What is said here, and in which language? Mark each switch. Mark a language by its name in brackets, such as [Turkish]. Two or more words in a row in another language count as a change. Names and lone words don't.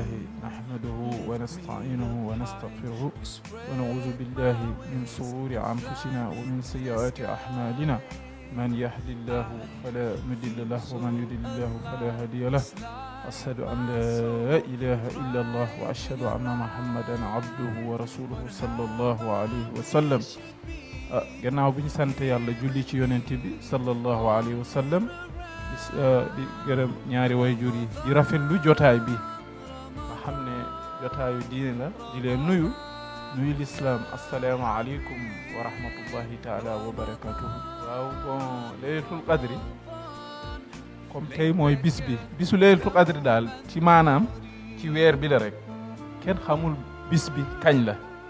[Arabic] نحمده ونستعينه ونستغفره ونعوذ بالله من شرور أنفسنا ومن سيئات أعمالنا من يهد الله فلا مضل له ومن يضلل الله فلا هادي له أشهد أن لا إله إلا الله وأشهد أن محمدا عبده ورسوله صلى الله عليه وسلم [Wolof] gannaaw bi ñu sant yàlla julli ci yonent bi [Arabic] صلى الله عليه وسلم [Wolof] di gërëm ñaari wayjur yi di rafetlu jotaay bi nga xam ne jotaayu diine la di leen nuyu lislaam [Arabic] السلام عليكم ورحمة الله تعالى وبركاته [Wolof] waaw bon [Arabic] ليلة القدر [Wolof] comme tey mooy bisu [Arabic] ليلة القدر [Wolof] daal ci maanaam ci weer bi la rek kenn xamul bis bi kañ la